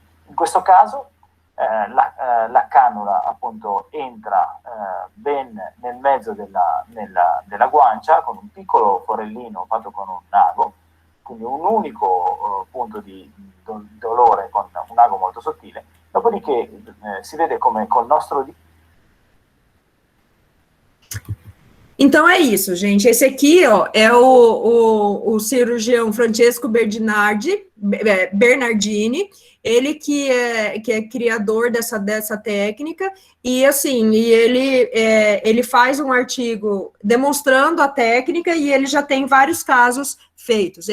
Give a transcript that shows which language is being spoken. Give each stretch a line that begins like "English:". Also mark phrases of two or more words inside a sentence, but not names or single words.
Italian: In questo caso la cannula appunto entra ben nel mezzo della guancia con un piccolo forellino fatto con un ago, quindi un unico punto di dolore con un ago molto sottile, dopodiché si vede come col nostro
Portuguese: Então é isso, gente. Esse aqui, ó, é o cirurgião Francesco Bernardini, ele que é criador dessa técnica, e assim, ele faz um artigo demonstrando a técnica, e ele já tem vários casos feitos.